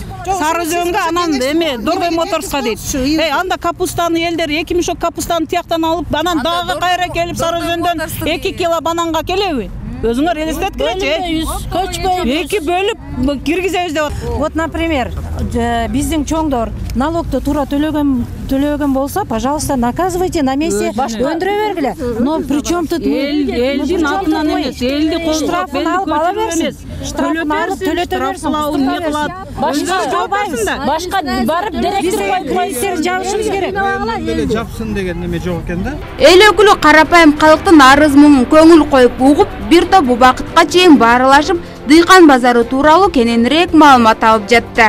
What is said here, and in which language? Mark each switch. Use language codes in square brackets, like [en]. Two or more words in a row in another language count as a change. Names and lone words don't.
[ky] Сарыөзөнгө анан эме Дордой Моторско дейт. Анда капустаны элдер 2 мешок капустаны тияктан алып, анан дагы кайра келип Сарыөзөндөн 2 кило бананга келеби? Өзүңөр элестеткилечи. Эки бөлүп киргизебиз деп атат. [ru] Вот, например, [ky] биздин чоңдор налогду туура төлөгөн болсо, [ru] пожалуйста, наказывайте на месте, [ky] өндүрө бергиле. [ru] Но при чем тут [ky] элдин атынан эмес, элди штрафын алып ала берсин. Штрафын алып төлөтө берсин. Башка барып директор полицияны жабышыбыз керек. Эле жапсын деген неме жок экен да. Эл өкүлү карапайым калктын арыз муңун көңүл коюп угуп, бир топ убакытка чейин баарылашып, Дыйкан базары тууралуу кененирээк маалымат алып жатты.